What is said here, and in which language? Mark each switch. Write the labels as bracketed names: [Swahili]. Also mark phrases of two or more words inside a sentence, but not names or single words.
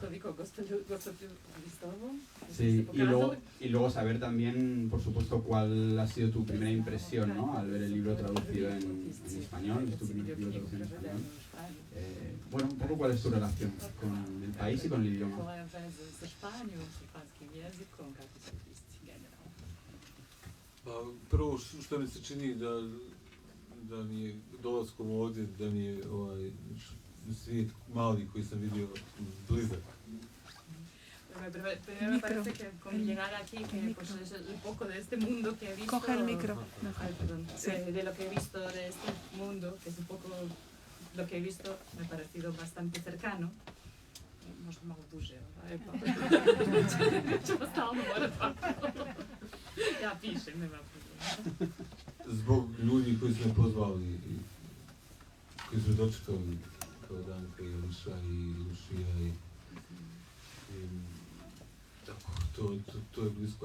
[Spanish] Sí, y luego saber también, por supuesto, cuál ha sido tu primera impresión, ¿no? Al ver el libro traducido en español, es tu primer libro traducido en español. Bueno, un poco cuál es tu relación con el país y con el idioma. [Bosnian] Prvo što mi se čini da mi je dolaskom ovdje, da mi je svijet mali koji sam vidio blizak. [Spanish] Primero me parece que con llegar aquí, que pues es el poco de este mundo que he visto. Coge el micro. Ay, perdón. De lo que he visto de este mundo, que es un poco lo que he visto, me ha parecido bastante cercano. [Bosnian] Може malo duže, ćemo stalno morati. Ja pišem, nema problema. Zbog ljudi koji su me pozvali i koji su dočekali kao Danka i Liša i Lušija i tako, to je blisko.